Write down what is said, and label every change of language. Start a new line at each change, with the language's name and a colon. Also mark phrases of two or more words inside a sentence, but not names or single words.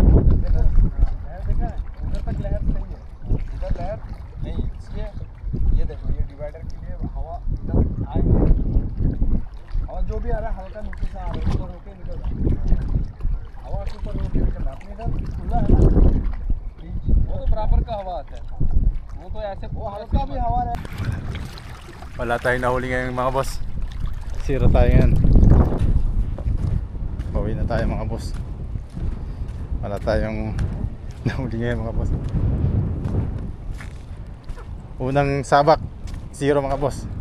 Hindi: देखो लहर देखा है उधर तक लहर सही है इधर लहर नहीं इसलिए ये देखो ये डिवाइडर के लिए हवा इधर आएगी और जो भी आ रहा है हल्का नीचे से आ रहा है ऊपर होके निकल रहा है हवा के ऊपर होके निकल रहा है अपने इधर खुला है ना बीच वो तो बराबर का हवा आता है वो तो ऐसे वो हल्का भी हवा है
Filipino: Wala tayong nahuli ngayon mga boss. Zero tayo ngayon. Pauwi na tayo mga boss. Wala tayong nahuli ngayon mga boss. Unang sabak, zero mga boss.